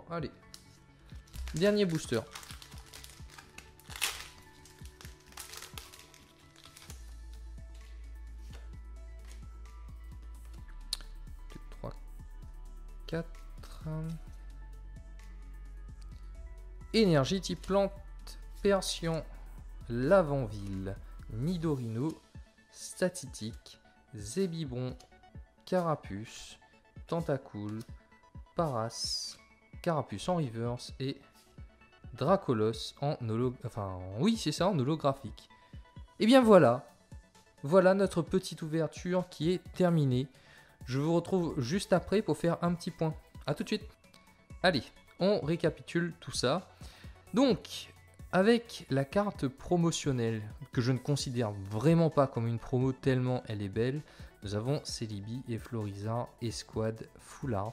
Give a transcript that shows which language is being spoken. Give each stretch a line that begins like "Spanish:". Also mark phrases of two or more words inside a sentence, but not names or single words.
French: Allez. Dernier booster. 2, 3, 4. Énergie type plante. Persian. Lavanville. Nidorino. Statitique. Zébibron. Carapuce. Tentacool. Paras. Carapuce en reverse et Dracolos en holographique. Et bien voilà. Voilà notre petite ouverture qui est terminée. Je vous retrouve juste après pour faire un petit point. A tout de suite. Allez, on récapitule tout ça. Donc, avec la carte promotionnelle, que je ne considère vraiment pas comme une promo tellement elle est belle, nous avons Celebi et Florizarre Escouade Full Art.